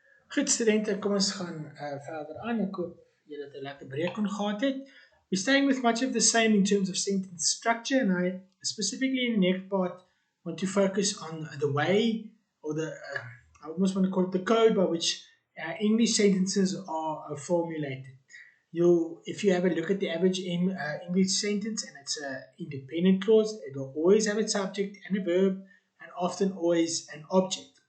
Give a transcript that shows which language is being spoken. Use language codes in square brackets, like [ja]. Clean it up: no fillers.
[af] Goed studente, kom ons gaan verder aan. Ek hoop julle het 'n lekker breek kon gehad het. [en] We're staying with much of the same in terms of sentence structure, and I specifically in the next part want to focus on the way or I almost want to call it the code by which English sentences are formulated. If you have a look at the average English sentence and it's an independent clause, it will always have a subject and a verb, and often always an object.